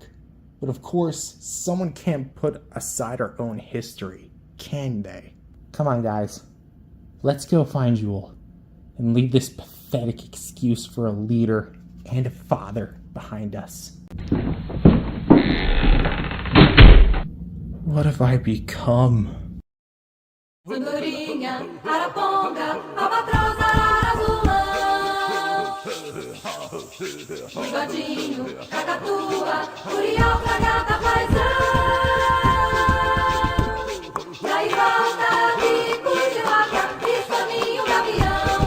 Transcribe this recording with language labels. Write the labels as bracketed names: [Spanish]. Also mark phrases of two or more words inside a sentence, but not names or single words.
[English] But of course, someone can't put aside our own history, can they? Come on, guys. Let's go find Jewel, and leave this pathetic excuse for a leader and a father behind us. What have I become? [Portuguese] Andorinha, araponga, albatroz, arara, azulão. Bigodinho, cacatua, curió, fragata, paisão. Daí volta, bico de vaca, pistolinho, gavião.